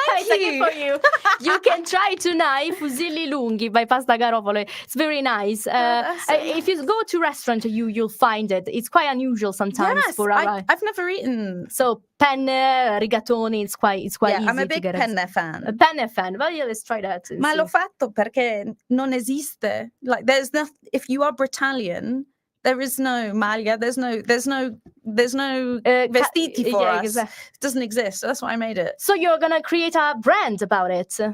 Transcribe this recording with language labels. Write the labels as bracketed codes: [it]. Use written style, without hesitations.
[en] It's a gift for you. You can try tonight fusilli lunghi by Pasta Garofalo. It's very nice. If you go to restaurant, you'll find it. It's quite unusual sometimes for our. I've never eaten. So penne, rigatoni, it's quite easy. I'm a big to get penne fan. A penne fan. Well, yeah, let's try that. and [it] Ma [en] see. [it] l'ho fatto perché non esiste. [en] Like there's no. If you are Britalian, there is no maglia. There's no vestiti for us. Exactly. It doesn't exist. So that's why I made it. So you're gonna create a brand about it.